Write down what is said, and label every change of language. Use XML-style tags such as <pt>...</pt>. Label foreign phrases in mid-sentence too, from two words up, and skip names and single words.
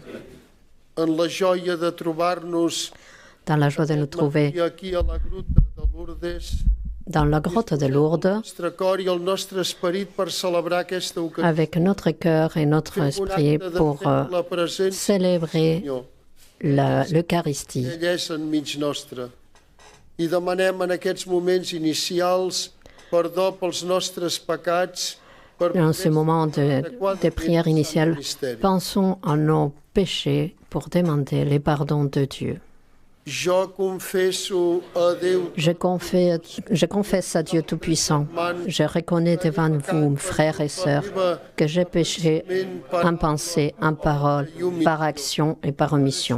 <fr>Dans la joie de nous trouver dans la grotte de Lourdes, avec notre cœur et notre esprit pour célébrer l'Eucharistie.</fr> <ca>I demanem en aquests moments inicials perdó pels nostres pecats.</ca> <fr>Dans ce moment de prière initiale, pensons à nos péchés pour demander le pardon de Dieu. Je confesse à Dieu Tout-Puissant, je reconnais devant vous, frères et sœurs, que j'ai péché en pensée, en parole, par action et par omission.</fr>